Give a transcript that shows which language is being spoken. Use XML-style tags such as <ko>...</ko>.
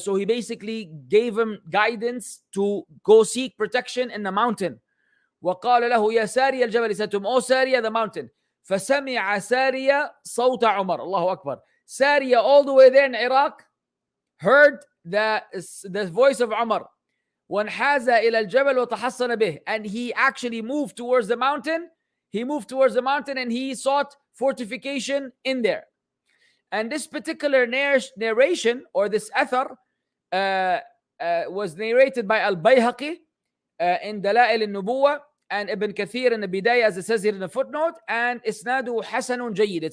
<en>So he basically gave him guidance to go seek protection in the mountain.</en> <ar>وقال له يا سارية الجبل.</ar> <en>He said to him, oh Sariya, the mountain.</en> <ar>فسمع سارية صوت عمر. الله أكبر.</ar> <en>Sariya all the way there in Iraq heard the voice of Umar.</en> <ar>وانحاز إلى الجبل وتحصن به.</ar> <en>And he actually moved towards the mountain. He moved towards the mountain and he sought fortification in there. And this particular narration, or this athar, was narrated by Al-Bayhaqi in Dalail al-Nubuwah, and Ibn Kathir in the Bidayah, as it says here in the footnote, and Isnadu Hasanun Jayyid.</en>